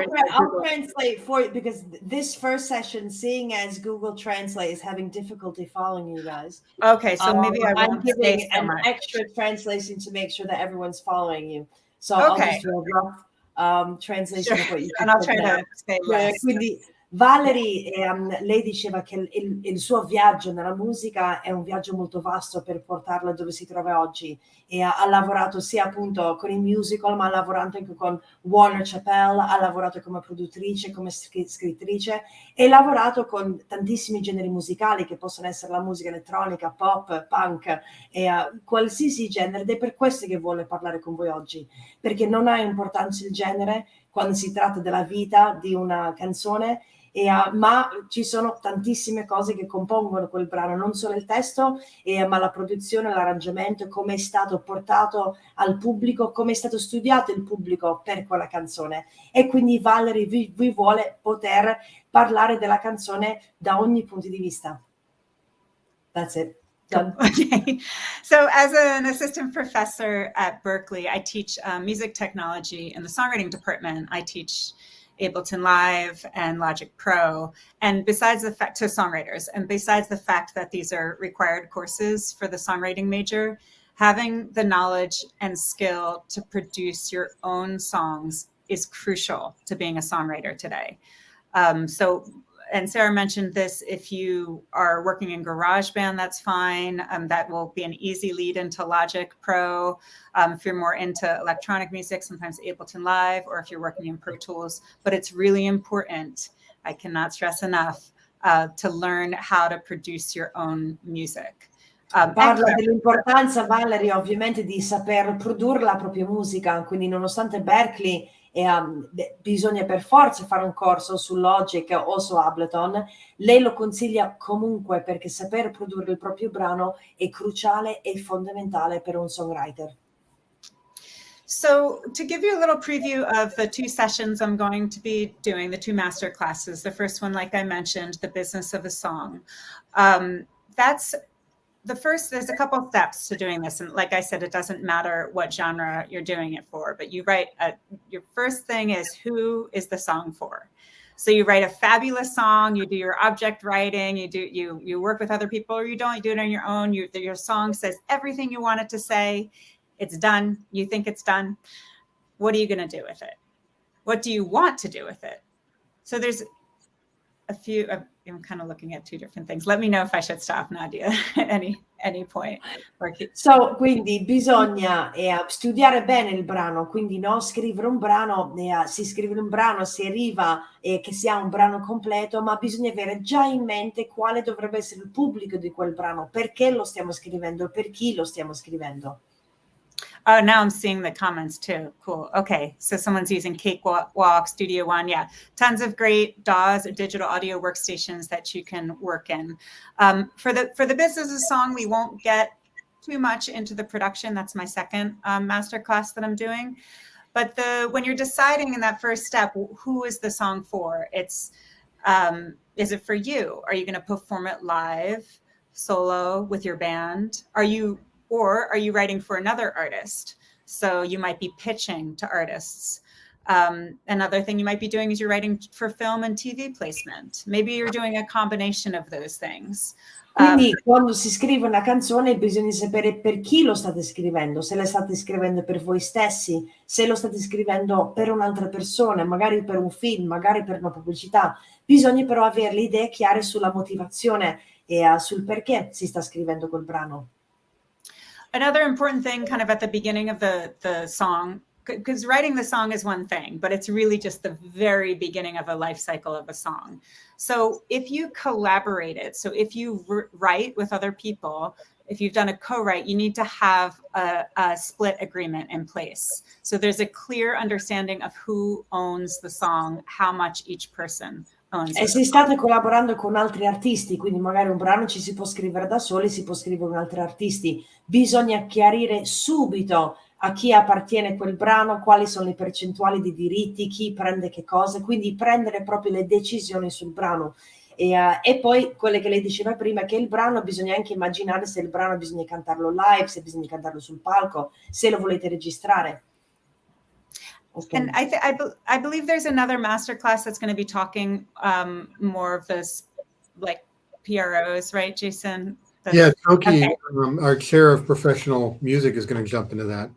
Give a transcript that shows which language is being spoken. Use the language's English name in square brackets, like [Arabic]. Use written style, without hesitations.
[English] I'll translate for you, because this first session, seeing as Google Translate is having difficulty following you guys. Okay, so maybe I'm giving an extra translation to make sure that everyone's following you. So I'll just do a rough translation of what you and I'll try to say less. [Italian] Quindi Valerie, lei diceva che il suo viaggio nella musica è un viaggio molto vasto per portarla dove si trova oggi, e ha lavorato sia appunto con i musical, ma ha lavorato anche con Warner Chappell, ha lavorato come produttrice, come scrittrice, e ha lavorato con tantissimi generi musicali che possono essere la musica elettronica, pop, punk, qualsiasi genere, ed è per questo che vuole parlare con voi oggi, perché non ha importanza il genere quando si tratta della vita di una canzone, ma ci sono tantissime cose che compongono quel brano, non solo il testo, ma la produzione, l'arrangiamento, come è stato portato al pubblico, come è stato studiato il pubblico per quella canzone. E quindi Valerie vi vuole poter parlare della canzone da ogni punto di vista. [English] That's it. Done. Okay. So as an assistant professor at Berklee, I teach music technology in the songwriting department. I teach Ableton Live and Logic Pro, and besides the fact to songwriters, and besides the fact that these are required courses for the songwriting major, having the knowledge and skill to produce your own songs is crucial to being a songwriter today. And Sarah mentioned this, if you are working in GarageBand, that's fine. That will be an easy lead into Logic Pro. If you're more into electronic music, sometimes Ableton Live, or if you're working in Pro Tools. But it's really important, I cannot stress enough, to learn how to produce your own music. [Italian] Parla dell'importanza, Valerie, ovviamente di saper produrre la propria musica, quindi nonostante Berklee bisogna per forza fare un corso su Logic o su Ableton, lei lo consiglia comunque, perché saper produrre il proprio brano è cruciale e fondamentale per un songwriter. [English] So to give you a little preview of the 2 sessions I'm going to be doing, the 2 master classes, the first one, like I mentioned, the business of a song. That's the first, there's a couple steps to doing this. And like I said, it doesn't matter what genre you're doing it for, but you write, your first thing is, who is the song for? So you write a fabulous song, you do your object writing, you work with other people, or you don't, you do it on your own. Your song says everything you want it to say. It's done. You think it's done. What are you going to do with it? What do you want to do with it? So there's a few, I'm kind of looking at 2 different things. Let me know if I should stop, Nadia, at any point. [Italian] So, quindi bisogna studiare bene il brano, quindi no, scrivere un brano, si scrive un brano, si arriva che sia un brano completo, ma bisogna avere già in mente quale dovrebbe essere il pubblico di quel brano, perché lo stiamo scrivendo, per chi lo stiamo scrivendo. [English] Oh, now I'm seeing the comments too. Cool. Okay. So someone's using Cakewalk, Studio One. Yeah. Tons of great DAWs, digital audio workstations that you can work in. For the business of song, we won't get too much into the production. That's my second masterclass that I'm doing. But when you're deciding in that first step, who is the song for? It's, is it for you? Are you going to perform it live, solo, with your band? Or are you writing for another artist? So you might be pitching to artists. Another thing you might be doing is you're writing for film and TV placement. Maybe you're doing a combination of those things. [Italian] Quindi quando si scrive una canzone bisogna sapere per chi lo state scrivendo, se la state scrivendo per voi stessi, se lo state scrivendo per un'altra persona, magari per un film, magari per una pubblicità. Bisogna però avere le idee chiare sulla motivazione e sul perché si sta scrivendo quel brano. [English] Another important thing kind of at the beginning of the song, because writing the song is one thing, but it's really just the very beginning of a life cycle of a song. So if you collaborate it, so if you write with other people, if you've done a co-write, you need to have a split agreement in place. So there's a clear understanding of who owns the song, how much each person owns. [Italian] E se state collaborando con altri artisti, quindi magari un brano ci si può scrivere da soli, si può scrivere con altri artisti, bisogna chiarire subito a chi appartiene quel brano, quali sono le percentuali di diritti, chi prende che cosa, quindi prendere proprio le decisioni sul brano. E poi quelle che lei diceva prima, che il brano bisogna anche immaginare se il brano bisogna cantarlo live, se bisogna cantarlo sul palco, se lo volete registrare. [English] Okay. And I believe there's another masterclass that's going to be talking more of this, like PROs, right, Jason? Yeah, Toki, okay. Our chair of professional music, is going to jump into that.